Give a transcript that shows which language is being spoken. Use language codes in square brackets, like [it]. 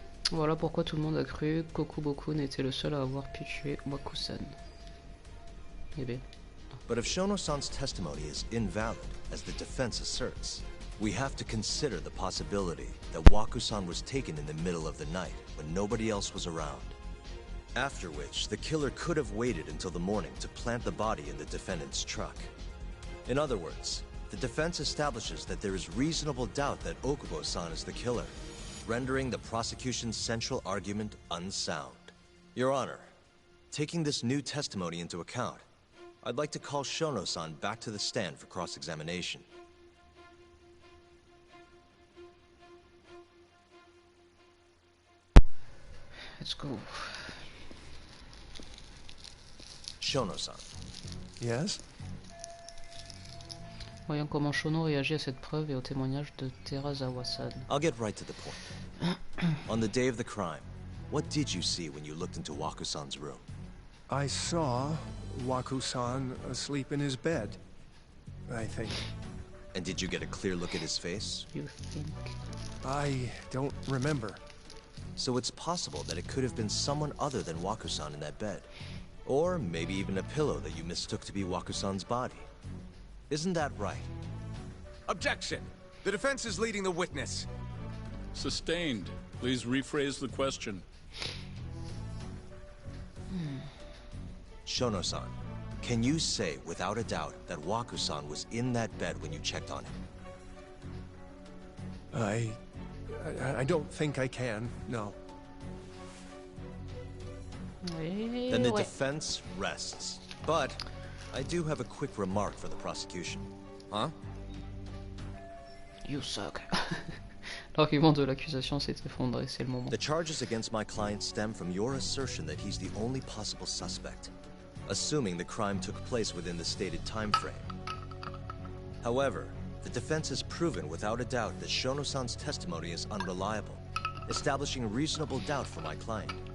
[fr] Voilà pourquoi tout le monde a cru qu'Okubokun était le seul à avoir pu tuer Waku-san. Eh bien. [en] But if Shono-san's testimony is invalid, as the defense asserts, we have to consider the possibility that Waku-san was taken in the middle of the night when nobody else was around. After which, the killer could have waited until the morning to plant the body in the defendant's truck. In other words, the defense establishes that there is reasonable doubt that Okubo-san is the killer, rendering the prosecution's central argument unsound. Your Honor, taking this new testimony into account, I'd like to call Shono-san back to the stand for cross-examination. Let's go. Shono-san. Yes? [fr] Voyons comment Shono réagit à cette preuve et au témoignage de Sawassan. [en] I'll get right to the point. On the day of the crime, what did you see when you looked into Waku-san's room? I saw Waku-san asleep in his bed, I think. And did you get a clear look at his face? You think? I don't remember. So it's possible that it could have been someone other than Waku-san in that bed. Or maybe even a pillow that you mistook to be Waku-san's body. Isn't that right? Objection! The defense is leading the witness. Sustained. Please rephrase the question. Shono-san, can you say without a doubt that Waku-san was in that bed when you checked on him? I don't think I can, no. Then the defense rests. But I do have a quick remark for the prosecution. Huh? You suck. [fr] L'argument de l'accusation s'est effondré, c'est le moment. [en] The charges against my client stem from your assertion that he's the only possible suspect, assuming the crime took place within the stated time frame. However, the defense has proven without a doubt that Shono-san's testimony is unreliable, establishing reasonable doubt for my client.